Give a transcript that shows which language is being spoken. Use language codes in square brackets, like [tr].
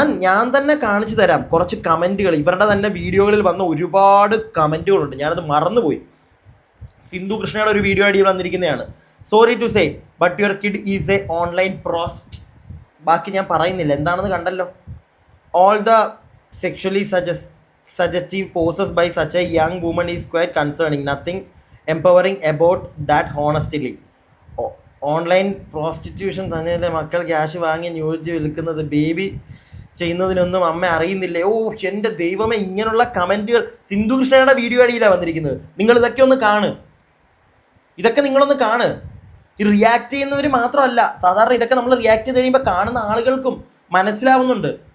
[ml] ഞാൻ തന്നെ കാണിച്ചു തരാം കുറച്ച് കമൻറ്റുകൾ. ഇവരുടെ തന്നെ വീഡിയോകളിൽ വന്ന ഒരുപാട് കമൻറ്റുകളുണ്ട്, ഞാനത് മറന്നുപോയി. സിന്ധു കൃഷ്ണയുടെ ഒരു വീഡിയോ ഐഡിയിൽ വന്നിരിക്കുന്നതാണ്. [en] Sorry to say but your kid is a online prost. [ml] ബാക്കി ഞാൻ പറയുന്നില്ല, എന്താണെന്ന് കണ്ടല്ലോ. [en] All the sexually suggestive poses by such a young woman is quite concerning. Nothing empowering about that honestly. [ml] Online prostitution തന്നെ മക്കൾ ക്യാഷ് വാങ്ങി ന്യൂജ് വിൽക്കുന്നത് ബേബി ചെയ്യുന്നതിനൊന്നും അമ്മ അറിയുന്നില്ലേ? ഓ എൻ്റെ ദൈവമേ, ഇങ്ങനെയുള്ള കമൻറ്റുകൾ സിന്ധു കൃഷ്ണയുടെ വീഡിയോ അടിയിലാണ് വന്നിരിക്കുന്നത്. നിങ്ങൾ ഇതൊക്കെ ഒന്ന് കാണ്, ഇതൊക്കെ നിങ്ങളൊന്ന് കാണ്. ഈ റിയാക്ട് ചെയ്യുന്നവർ മാത്രമല്ല, സാധാരണ ഇതൊക്കെ നമ്മൾ റിയാക്ട് ചെയ്ത് കഴിയുമ്പോൾ കാണുന്ന ആളുകൾക്കും മനസ്സിലാവുന്നുണ്ട്.